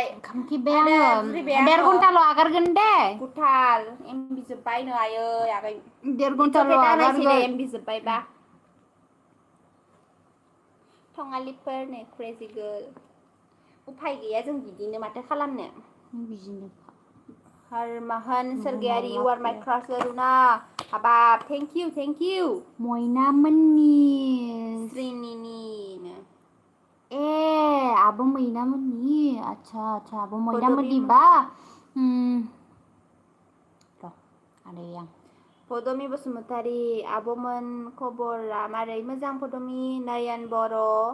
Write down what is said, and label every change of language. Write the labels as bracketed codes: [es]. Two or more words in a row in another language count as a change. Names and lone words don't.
[brx] ओंखाम खिबाय आङो 1.5 घन्टाल' आगारगोन दे गुथाल एमबि जोब्बायनो आयै आगै 1.5 घन्टाल' आगारगोन एमबि जोब्बायबा थङालिफोरनो [en] crazy girl [brx] उफाय गैया जों बिदिनो माथो खालामनो बिदिनो [en] Harmahan Sergeyari you are my crush Luna Habab thank you [brx] मोइनामोननि Srinini आब' मैनामोननि आच्छा आब' मैनामोननिबा र' आदै आं Podomi Basumatari Aboman खबरा मारै मोजां Podomi Nayan Boro